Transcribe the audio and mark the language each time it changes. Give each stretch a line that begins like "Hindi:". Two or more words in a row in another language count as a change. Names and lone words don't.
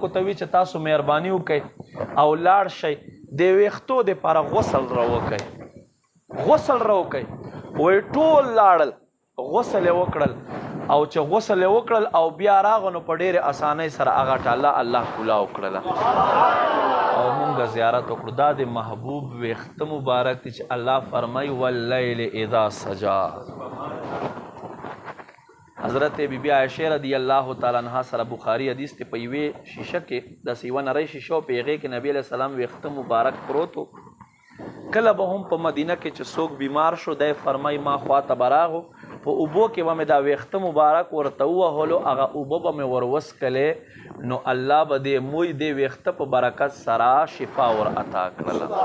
Pashto: ته وي چې تاسو مهرباني وکئ او لاړ شئ د ویښتو دپاره غسل راوکئ غسل راوکئ وایي ټول لاړل غسل یې وکړل او چې غسل یې وکړل او بیا راغه نو په ډېرې اسانۍ سره هغه ټاله الله کولاو کړله او مونږ زیارت وکړو دا د محبوب ویښته مبارک دی چې الله فرمایي
Arabic: واللیل اذا سجا
Pashto: حضرت بی بی عایشې
Arabic: رضی الله تعالی عنها
Pashto: سره بخاري حدیث دی په یوې شیشه کې داسې یوه نری شیشه و په هغې کې نبي
Arabic: علیه السلام
Pashto: ویښته مبارک پروت و کله به هم په مدینه کې چې څوک بیمار شو دی فرمایي ما خواته به راغو په اوبو کې به مې دا ویښته مبارک ورته ووهلو هغه اوبه به مې ور وڅکلې نو الله به دې موی دې ویښته په برکت سره شفا ور عطا کړله